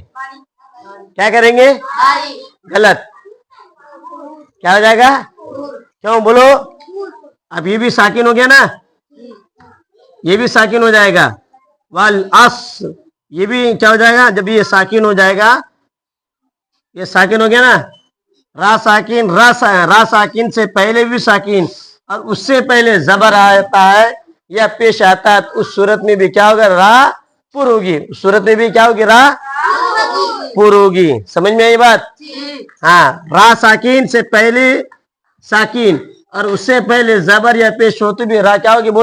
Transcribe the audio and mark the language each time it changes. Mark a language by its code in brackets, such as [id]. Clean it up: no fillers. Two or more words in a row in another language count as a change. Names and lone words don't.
[ur] کیا کریں گے؟ غلط. کیا ہو جائے گا؟ کیوں بولو؟ اب یہ بھی ساکن ہو گیا نا، یہ بھی ساکن ہو جائے گا. والعصر یہ بھی کیا ہو جائے گا؟ جب یہ ساکن ہو جائے گا، یہ ساکن ہو گیا نا، را ساکن، را ساکن سے پہلے بھی ساکن اور اس سے پہلے زبر آتا ہے یا پیش آتا ہے، اس صورت میں بھی کیا ہوگا؟ را پر ہوگی. اس صورت میں بھی کیا ہوگی؟ را پر ہوگی. سمجھ میں آئی بات؟ ہاں. را ساکین سے پہلے ساکین اور اس سے پہلے زبر یا پیش ہوتے بھی را کیا ہوگی؟